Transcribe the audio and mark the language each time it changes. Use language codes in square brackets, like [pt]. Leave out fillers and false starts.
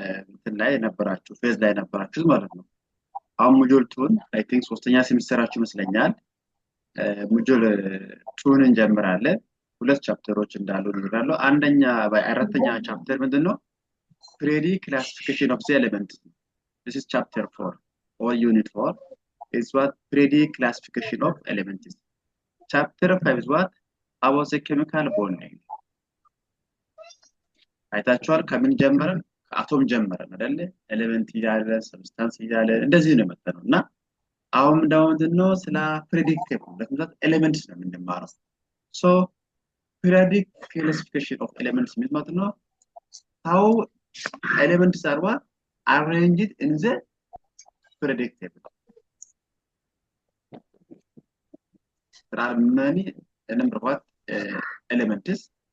[am] እንትን ላይ ነበራችሁ ፌዝ ላይ ነበራችሁ ማለት ነው። አሁን ሞጁል 2ን [en] አይ ቲንክ [am] ሶስተኛ ሴሚስተራችሁ ይመስለኛል። ሞጁል 2ን እንጀምራለን። ሁለት ቻፕተሮች እንዳሉ እንረዳለሁ። አንደኛ አራተኛ ቻፕተር ምንድነው? [en] ፕሬዲ ክላሲፊኬሽን ኦፍ ዘ ኤሌመንት this is chapter 4 or unit 4 is what Predi classification of elements. Chapter 5 is what about the chemical bonding. [am] አይታችኋል ከምን ጀመረን ከአቶም ጀመረን አይደለ ኤሌመንት ይያለ ሰብስታንስ ይያለ እንደዚህ ነው መጣነው እና አሁን ደግሞ ምንድነው ስለ ፕሬዲክቲቭ ለምሳሌ ኤሌመንትስ ነው የምንማረው [en] so periodic classification of elements [am] ማለት ነው [en] how elements are what arranged in the periodic table. There are many a number of elements.